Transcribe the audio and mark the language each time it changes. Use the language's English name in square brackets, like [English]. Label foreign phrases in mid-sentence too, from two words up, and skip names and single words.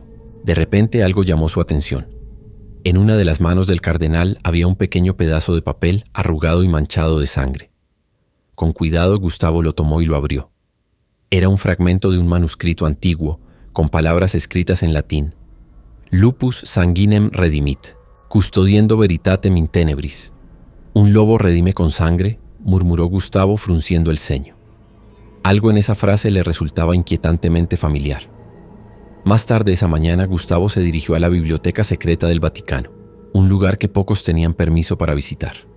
[Spanish] De repente algo llamó su atención. En una de las manos del cardenal había un pequeño pedazo de papel arrugado y manchado de sangre. Con cuidado, Gustavo lo tomó y lo abrió. Era un fragmento de un manuscrito antiguo, con palabras escritas en latín. [Latin] Lupus sanguinem redimit, custodiendo veritatem in tenebris. [Spanish] ¿Un lobo redime con sangre?, murmuró Gustavo frunciendo el ceño. Algo en esa frase le resultaba inquietantemente familiar. Más tarde esa mañana, Gustavo se dirigió a la Biblioteca Secreta del Vaticano, un lugar que pocos tenían permiso para visitar.